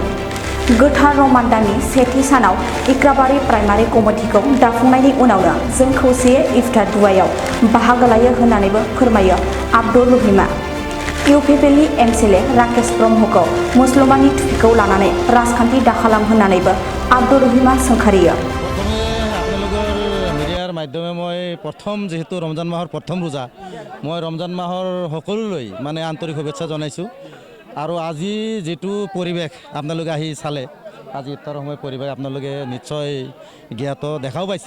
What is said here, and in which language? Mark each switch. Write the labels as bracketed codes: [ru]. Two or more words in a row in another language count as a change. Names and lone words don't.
[brx] गोथार रमान्डानि सेथि सानाव इक्राबारि प्राइमारि कमिटिखौ दाफुंनायनि उनावनो जों खौसेयै इफ्तार दुआयाव बाहागो लायो होननानैबो फोरमायो आब्दुर रहिमआ। इउपिपिएलनि एमएलए राकेश ब्रह्मखौ मुसलमाननि थुफिखौ लानानै राजखान्थि दाखालाम होननानैबो आब्दुर रहिमआ सोंखारियो। [as] মাধ্যমে মই প্ৰথম যেহেতু ৰমজান মাহৰ প্ৰথম ৰোজা মই ৰমজান মাহৰ সকলোলৈ মানে আন্তৰিক শুভেচ্ছা জনাইছোঁ। আৰু আজি যেটো পৰিৱেশ আপোনালোকে আহি চালে আজি ইফতাৰৰ সময় পৰিৱেশ আপোনালোকে নিশ্চয় জ্ঞাত দেখাও পাইছে।